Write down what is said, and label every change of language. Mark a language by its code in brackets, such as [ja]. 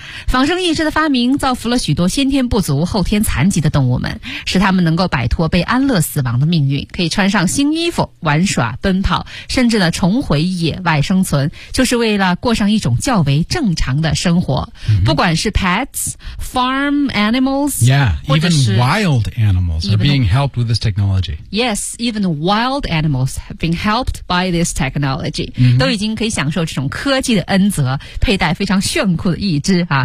[zh] 仿生义肢的发明造福了许多先天不足后天残疾的动物们，使他们能够摆脱被安乐死亡的命运，可以穿上新衣服玩耍奔跑，甚至呢重回野外生存，就是为了过上一种较为正常的生活、 mm-hmm. 不管是 [en] pets farm animals yeah even wild animals are being helped with this technology yes even wild animals have been helped by this technology、 mm-hmm. [zh] 都已经可以享受这种科技的恩泽，佩戴非常炫酷的义肢啊